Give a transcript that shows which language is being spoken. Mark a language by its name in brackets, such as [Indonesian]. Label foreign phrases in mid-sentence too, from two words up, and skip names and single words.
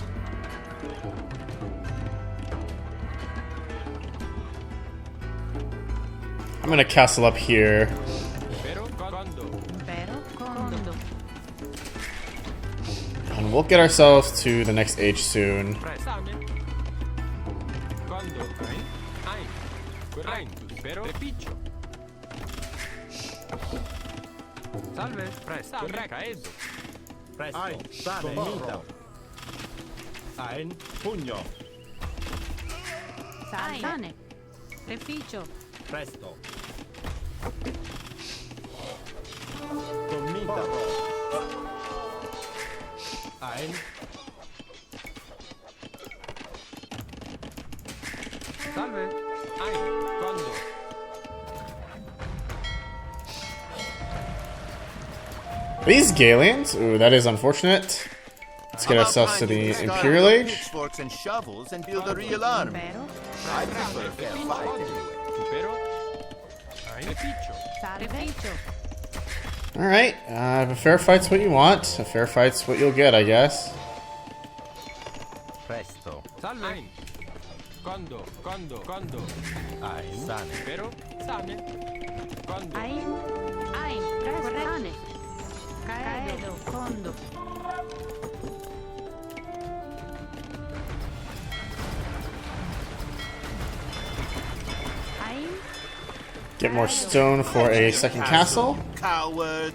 [English] I'm gonna castle up here. [Latin] Impero. Condo. Impero. Condo. [English] And we'll get ourselves to the next age soon. [Latin] Presto. Sane. Condo. Ein. Ein. Correcto. Impero. Repiccio. Salve. Presto. Correcto. Caeso. Presto. Sane. Mito. Ein. Pugno. Sane. Reficio. Presto. Conmita. Ein. Ein. Salve. Ein. Quando. [English] These Galians? Ooh, that is unfortunate. Let's get ourselves to the Imperial Age. Pitchforks and shovels and build a real army. [Latin] Vero? [English] I prefer fair fighting. [Latin] Supero. Ein. Piccio. Reficio. [English] Alright, if a fair fight's what you want, a fair fight's what you'll get, I guess. [Latin] Presto. Salve. Ein. Quando. Ein. Sane. Supero. Sane. Quando. Ein. Presto. Sane. Caedo. Condo. Ein. [English] Get more stone for a second castle. Coward.